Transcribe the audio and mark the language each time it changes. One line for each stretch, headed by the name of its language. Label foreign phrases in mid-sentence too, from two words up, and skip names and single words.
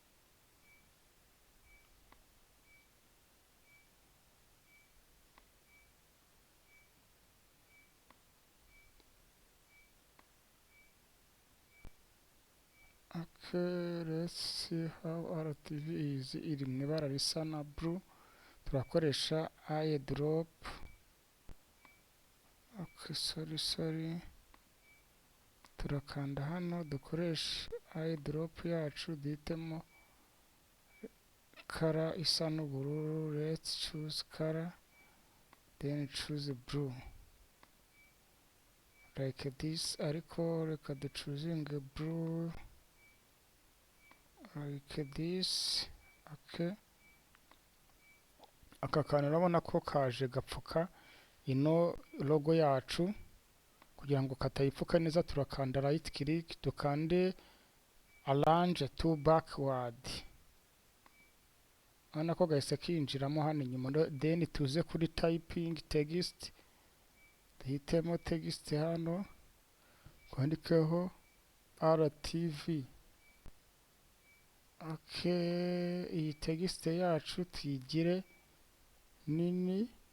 English: Okay, let's see how RTV is.
Kinyarwanda: Iri mu ibara risa na blue. Turakoresha airdrop.
English: Okay, sorry.
Kinyarwanda: Turakanda hano dukoresha airdrop yacu, duhitemo color isa n'ubururu.
English: Let's choose color, then choose blue. like this,
Kinyarwanda: ariko reka ducuzinge blue
English: like this.
Kinyarwanda: Okay, aka kantu urabona ko kaje gapfuka ino logo yacu. Kugira ngo katayipfuka neza turakanda
English: right click,
Kinyarwanda: dukande
English: arrange to backward.
Kinyarwanda: Urabona ko gahise kinjiramo hano inyuma. Then tuze kuri
English: typing text,
Kinyarwanda: duhitemo text hano, twandikeho RTV. Okay, iyi text yacu tuyigire nini.